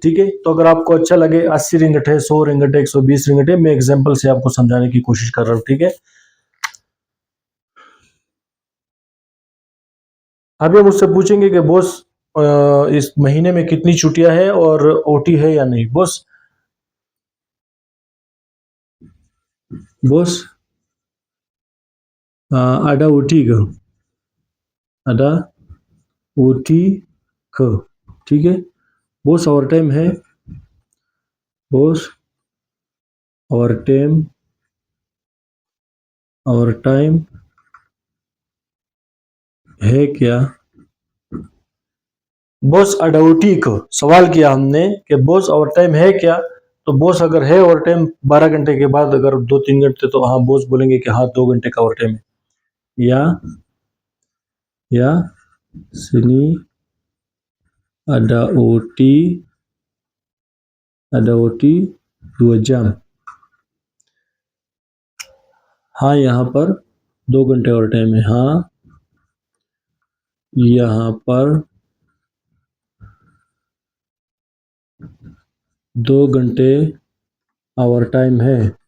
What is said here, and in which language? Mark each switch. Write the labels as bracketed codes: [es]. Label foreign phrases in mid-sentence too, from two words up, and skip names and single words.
[hi] ठीक है, तो अगर आपको अच्छा लगे 80 रिंगिट है, 100 रिंगिट है, 120 रिंगिट है, मैं एग्जांपल से आपको समझाने की कोशिश कर रहा हूँ। ठीक है, अभी हम उससे पूछेंगे कि बॉस इस महीने में कितनी छुट्टियां है और ओटी है या नहीं। [ms] बॉस ada OT ke? ada OT ke? [hi] ठीक है, बॉस [en] over time [hi] है। बॉस [en] over time [hi] है क्या? बॉस अडाउटी को सवाल किया हमने कि बॉस [en] over time [hi] है क्या। तो बॉस अगर है [en] over time [hi] 12 घंटे के बाद अगर 2-3 घंटे, तो हाँ बॉस बोलेंगे कि हाँ 2 घंटे का [en] over time [hi] है। [ms] या sini ada OT 2 jam। [hi] हाँ यहाँ पर 2 घंटे [en] over time [hi] है। हाँ यहाँ पर 2 घंटे [en] over time [hi] है।